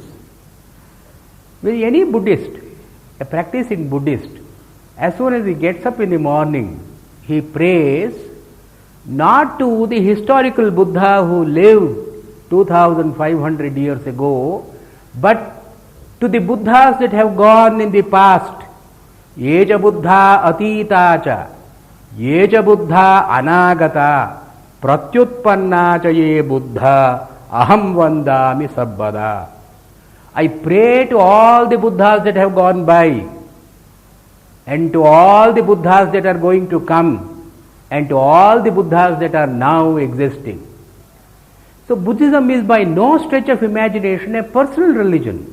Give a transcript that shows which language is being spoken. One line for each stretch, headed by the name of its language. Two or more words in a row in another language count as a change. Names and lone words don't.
English: Well, any Buddhist, a practicing Buddhist, as soon as he gets up in the morning, he prays not to the historical Buddha who lived 2500 years ago, but to the Buddhas that have gone in the past.
Pali: Yeja Buddha atitacha, yeja Buddha anagata, pratyutpanna cha ye Buddha, aham vandami sabbada.
English: I pray to all the Buddhas that have gone by, and to all the Buddhas that are going to come, and to all the Buddhas that are now existing. So Buddhism is by no stretch of imagination a personal religion.